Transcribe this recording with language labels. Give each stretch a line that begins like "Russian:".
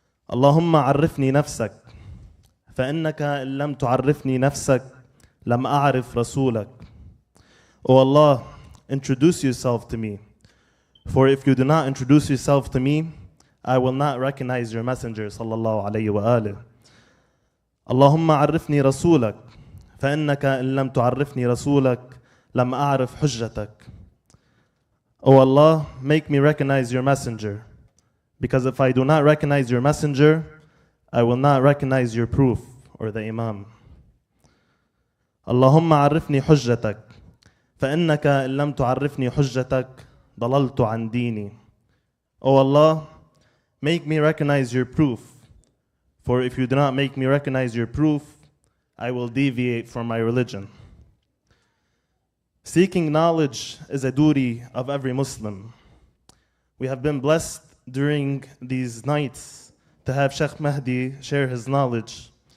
Arabic: Allahumma arifni nafsak, فإنك إن لم تعرفني نفسك لم أعرف رسولك.
English: O Allah, introduce yourself to me. For if you do not introduce yourself to me, I will not recognize your messenger
Arabic: صلى الله عليه وآله. اللهم عرفني رسولك فإنك إن لم تعرفني رسولك لم أعرف حجتك.
English: O Allah, make me recognize your messenger, because if I do not recognize your messenger, I will not recognize your proof or the Imam.
Arabic: اللهم عرفني حجتك فإنك إن لم تعرفني حجتك ضللت عن ديني.
English: O Allah, make me recognize your proof, for if you do not make me recognize your proof, I will deviate from my religion. Seeking knowledge is a duty of every Muslim. We have been blessed during these nights to have Sheikh Mahdi share his knowledge.